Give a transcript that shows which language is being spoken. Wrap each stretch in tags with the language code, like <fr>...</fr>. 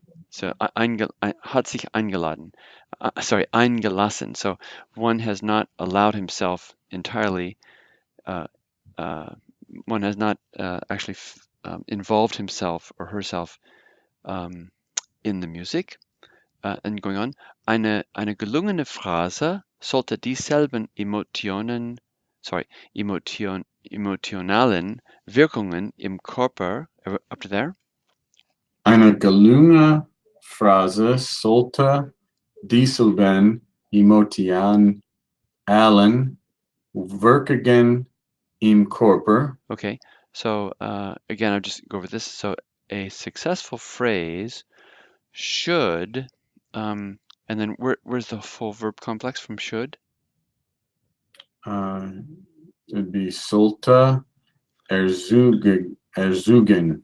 <de>So hat sich eingeladen.</de> <en>Sorry,</en> <de>eingelassen.</de> <en>So one has not allowed himself entirely. Uh, uh, one has not actually involved himself or herself um, in the music. And going on,</en> <de>eine gelungene Phrase sollte dieselben emotionalen Wirkungen im Körper,</de> <en>up to there,</en> <de>Eine gelungene Phrase sollte dieselben Emotionen Wirkungen im Körper.</de> <en>okay. So again, I'll just go over this. So a successful phrase should, and then where's the full verb complex from should? It'd be</en> <de>sollte erzugen.</de>